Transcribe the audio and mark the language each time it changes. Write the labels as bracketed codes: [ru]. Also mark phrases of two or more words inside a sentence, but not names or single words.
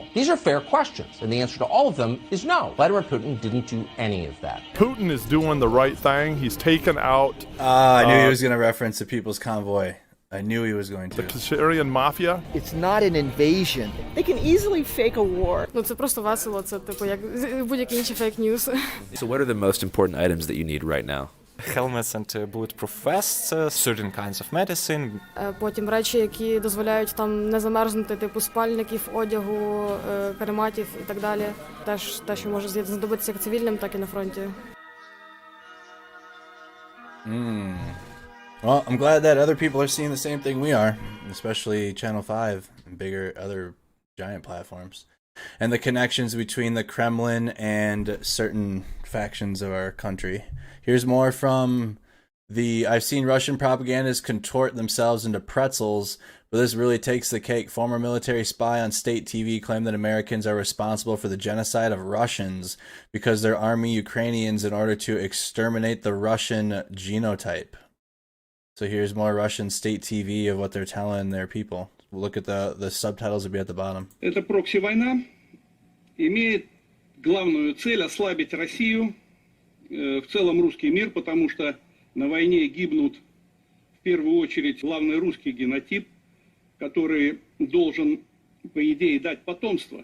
[en] These are fair questions, and the answer to all of them is no. Vladimir Putin didn't do any of that. Putin is doing the right thing. He's taken out... I knew he was going to reference the People's Convoy. I knew he was going to. The Syrian mafia. It's not an invasion. They can easily fake a war. [uk] Ну це просто весело, це типу як будь-які інші фейк-ньюс. [en] So what are the most important items that you need right now? Helmets and bulletproof vests, certain kinds of medicine. [uk] Потім речі, які дозволяють там не замерзнути, типу спальників, одягу, карематів і так далі. Теж те, що може знадобитися як цивільним, так і на фронті. [en] Well, I'm glad that other people are seeing the same thing we are, especially Channel 5 and bigger other giant platforms. And the connections between the Kremlin and certain factions of our country. Here's more from I've seen Russian propagandists contort themselves into pretzels, but this really takes the cake. Former military spy on state TV claimed that Americans are responsible for the genocide of Russians because they're arming Ukrainians in order to exterminate the Russian genotype. So here's more Russian state TV of what they're telling their people. We'll look at the subtitles will be at the bottom. [ru] Эта прокси-война имеет главную цель ослабить Россию, в целом русский мир, потому что на войне гибнут в первую очередь главный русский генотип, который должен, по идее, дать потомство.